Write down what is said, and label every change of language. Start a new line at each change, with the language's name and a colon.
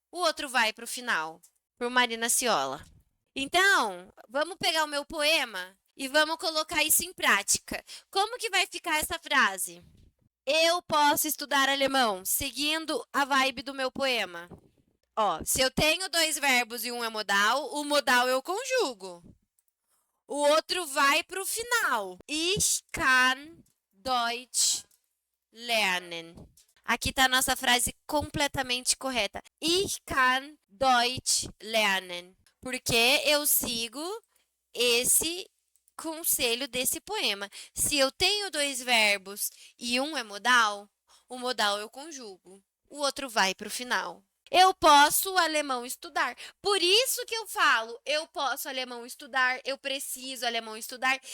Portuguese: O outro vai para o final, por Marina Ciola. Então, vamos pegar o meu poema e vamos colocar isso em prática. Como que vai ficar essa frase? Eu posso estudar alemão, seguindo a vibe do meu poema. Ó, se eu tenho dois verbos e um é modal, o modal eu conjugo. O outro vai para o final.
German: Ich kann Deutsch lernen.
Portuguese: Aqui está a nossa frase completamente correta.
German: Ich kann Deutsch lernen.
Portuguese: Porque eu sigo esse conselho desse poema. Se eu tenho dois verbos e um é modal, o modal eu conjugo. O outro vai para o final. Eu posso alemão estudar. Por isso que eu falo, eu posso alemão estudar, eu preciso alemão estudar.